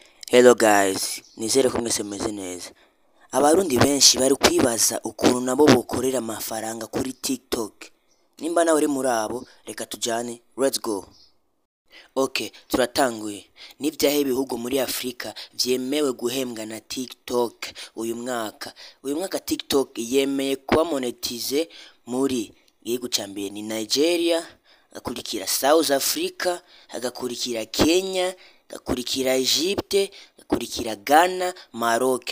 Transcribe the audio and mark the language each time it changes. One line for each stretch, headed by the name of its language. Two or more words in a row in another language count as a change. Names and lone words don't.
English: Hello guys,
Rundi: nizere ko mwese meze neza. Abarundi benshi bari kwibaza ukuntu nabo bokorera amafaranga kuri TikTok. Nimba nawe uri muri abo, reka tujane.
English: Let's go.
Rundi: Okay, turatanguye. Nivyahe ibihugu muri Afrika vyemewe guhembwa na TikTok uyu mwaka? Uyu mwaka TikTok yemeye kuba monetize muri igihugu ca mbere ni Nigeria, hagakurikira South Africa, hagakurikira Kenya, hagakurikira Egypte, hagakurikira Ghana, Maroc.